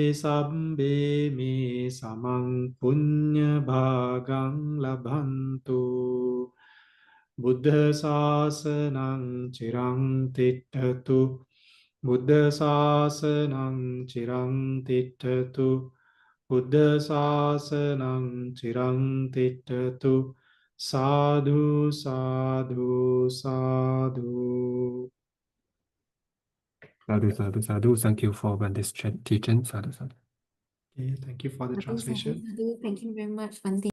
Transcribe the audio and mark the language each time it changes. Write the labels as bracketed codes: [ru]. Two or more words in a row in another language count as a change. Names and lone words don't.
[pi] සම්බේ මේ සමං පුඤ්ඤ භාගං ලභන්තු බුද්ධ ශාසනං චිරං තිට්ඨතු බුද්ධ ශාසනං චිරං තිට්ඨතු බුද්ධ ශාසනං චිරං තිට්ඨතු සාදු සාදු සාදු Sadhu, sadhu, sadhu. [en] Thank you for this teaching. [pi] Sadhu, sadhu. [en] Okay, thank you for the [pi] Sadhu, [en] translation. [pi] sadhu, sadhu. [en] Thank you very much, Bante.